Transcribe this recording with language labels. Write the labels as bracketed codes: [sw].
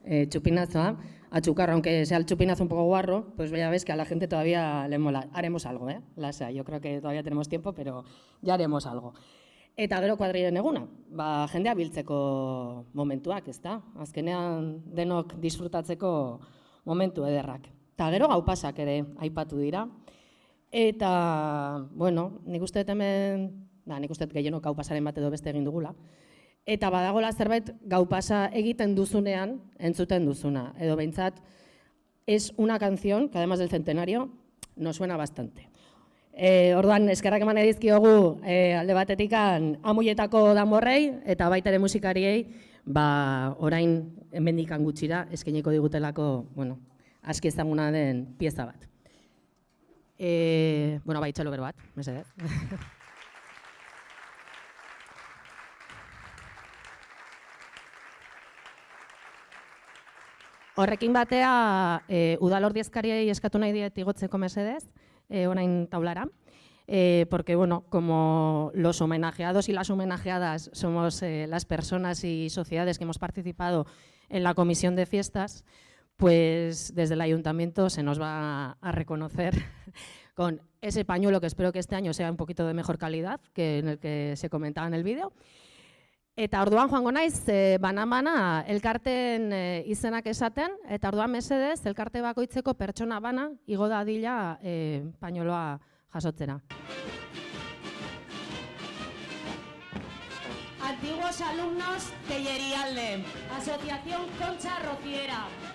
[es] Chupinazoa, achucarro, aunque sea el chupinazo un poco guarro, pues ya ves que a la gente todavía le mola. Haremos algo, Lasa, yo creo que todavía tenemos tiempo, pero ya haremos algo. [eu] Eta gero kuadrilen eguna, jendea biltzeko momentuak, ezta? Azkenean denok disfrutatzeko momentu ederrak. Eta gero gau pasak ere aipatu dira. Eta, nik uste hemen, nik uste gehienok gau pasaren bat edo beste egin dugula. Eta badagola zerbait gau pasa egiten duzunean, entzuten duzuna. Edo behintzat, [es] es una canción que además del centenario nos suena bastante. [eu] Orduan, eskerrak eman edizkiogu alde batetikan amuietako danborrei eta baita ere musikariei, orain hemendikan gutxira eskainiko digutelako, aski ezaguna den pieza bat. Txalo bero bat, mesedez. Horrekin batea, udal ordezkariei eskatu nahi diet igotzeko mesedez, orain taulara, [es] porque como los homenajeados y las homenajeadas somos las personas y sociedades que hemos participado en la comisión de fiestas, pues desde el ayuntamiento se nos va a reconocer con ese pañuelo que espero que este año sea un poquito de mejor calidad que en el que se comentaba en el vídeo. [eu] Eta orduan joango naiz, bana elkarten izenak esaten, eta orduan mesedez, elkarte bakoitzeko pertsona bana igo dadila pañueloa jasotzera. [es] Antiguos alumnos de Llerialde, Asociación Concha Rociera.